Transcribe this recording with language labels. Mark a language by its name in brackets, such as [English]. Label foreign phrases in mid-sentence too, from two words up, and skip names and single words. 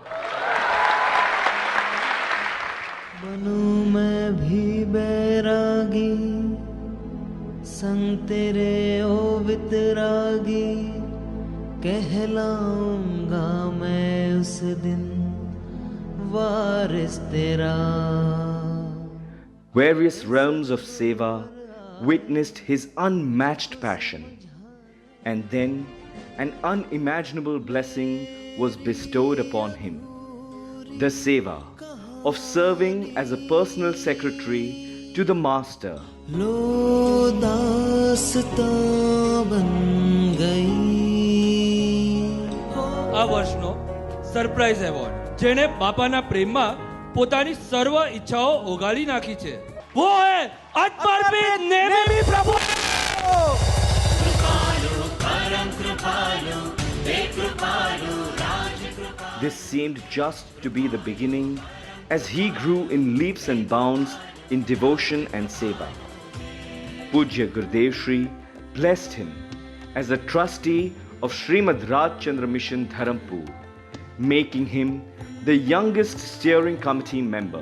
[Hindi] बनूं मैं भी बैरागी संग तेरे ओ वितरागी कहलाऊंगा मैं उस दिन वारिस तेरा। [English] Various realms of seva witnessed his unmatched passion, and then an unimaginable blessing was bestowed upon him, the seva of serving as a personal secretary to the master. [Hindi] लो दास्तां बन गई। [Gujarati] આ વર્ષનો સરપ્રાઈઝ એવોર્ડ જેણે બાપાના પ્રેમમાં પોતાની સર્વ ઈચ્છાઓ ઓગાળી નાખી છે, [Hindi] वो है आत्मार्पित नेमी प्रभु। [English] This seemed just to be the beginning as he grew in leaps and bounds in devotion and seva. Pujya Gurudev Shri blessed him as a trustee of Srimad Rajchandra Mission Dharampur, making him the youngest steering committee member.